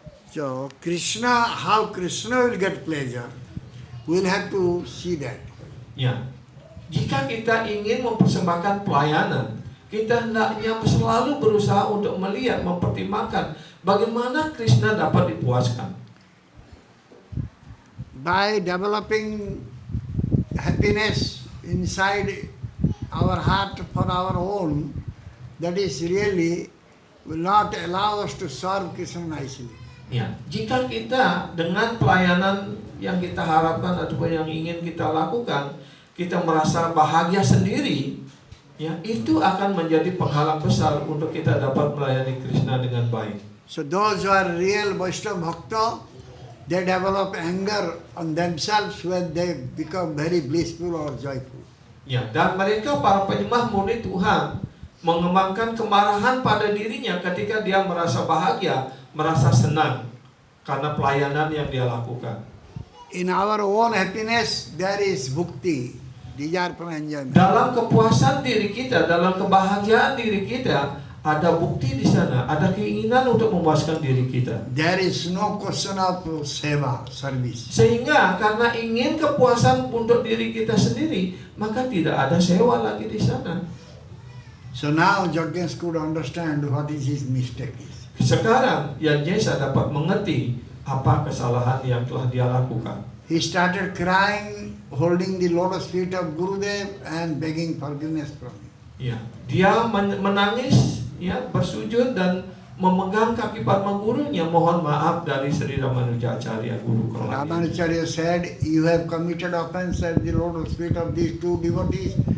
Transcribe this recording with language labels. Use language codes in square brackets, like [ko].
[en] So how Krishna will get pleasure, we'll have to see that. [id] Ya, jika kita ingin mempersembahkan pelayanan kita hendaknya selalu berusaha untuk melihat, mempertimbangkan bagaimana Krishna dapat dipuaskan. [en] By developing happiness inside our heart for our own, that is really will not allow us to serve Krishna nicely. [id] Ya, jika kita dengan pelayanan yang kita harapkan ataupun yang ingin kita lakukan, kita merasa bahagia sendiri, ya, itu akan menjadi penghalang besar untuk kita dapat melayani Krishna dengan baik. [en] So those who are real Vaishnava Bhakta, they develop anger on themselves when they become very blissful or joyful. [id] Ya, dan mereka para penyembah murni Tuhan mengembangkan kemarahan pada dirinya ketika dia merasa bahagia, merasa senang karena pelayanan yang dia lakukan. [en] In our own happiness, there is bhukti, desire for enjoyment. [id] Dalam kepuasan diri kita, dalam kebahagiaan diri kita, ada bukti di sana, ada keinginan untuk memuaskan diri kita. [en] There is no question of seva, service. [id] Sehingga karena ingin kepuasan untuk diri kita sendiri, maka tidak ada sewa lagi di sana. [en] So now Jaggesh could understand what is his mistake is. [id] Sekarang Yajnesa dapat mengerti apa kesalahan yang telah dia lakukan. [en] He started crying, holding the lotus feet of Gurudev and begging forgiveness from him. [id] Ya, dia menangis, ya, bersujud dan memegang kaki Padma gurunya, mohon maaf dari Sri Ramanuja Acharya Guru Keramat. [en] Ramanujacharya said, "You have committed offense at the lotus feet of these two devotees.